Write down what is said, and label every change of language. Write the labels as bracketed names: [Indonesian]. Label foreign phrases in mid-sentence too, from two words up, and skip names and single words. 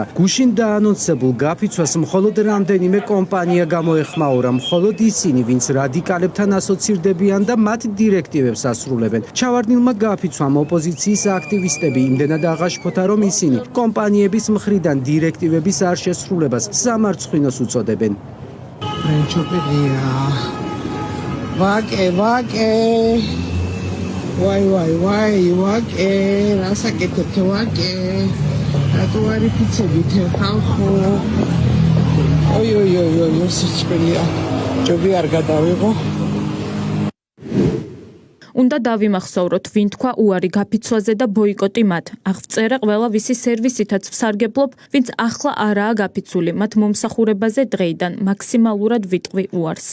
[Georgian] გუშინ დაანონსებულ გაფიცვას მხოლოდ რამდენიმე კომპანია გამოეხმაურა, მხოლოდ ისინი, ვინც რადიკალებთან ასოცირდებიან და მათ დირექტივებს ასრულებენ. ჩავარდნილმა გაფიცვამ ოპოზიციის აქტივისტები იმდენად აღაშფოთა, რომ ისინი კომპანიების მხრიდან დირექტივების არ შესრულებას სამარცხვინოს უწოდებენ. Vake, vake, rasa ketete vake, atuari pizza bite ხალხო. oi, სიჩქარეა. ჯობი არ გადავიღო. უნდა დავიმახსოვროთ, ვინ თქვა უარი გაფიცვაზე და ბოიკოტი მათ. აღწერა ყველა ვისი სერვისითაც ვსარგებლობ, ვინც ახლა არაა გაფიცული, მათ მომსახურებაზე დღეიდან მაქსიმალურად ვიტყვი უარს.